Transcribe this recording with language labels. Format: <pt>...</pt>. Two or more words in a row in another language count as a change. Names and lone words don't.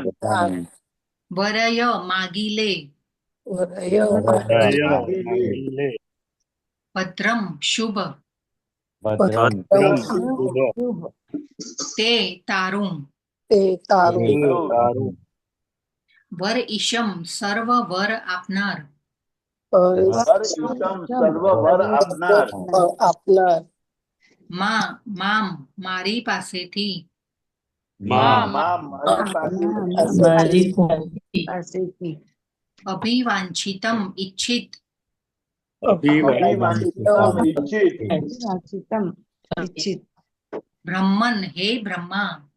<gu>વરય માગી લે ભદ્રમ શુભ તે તારું વર ઈશમ સર્વ વર આપનાર સર્વ વર આપનાર મામ મારી પાસેથી અભિવાંછિતમ ઈચ્છિત બ્રહ્મન હે બ્રહ્મા</gu>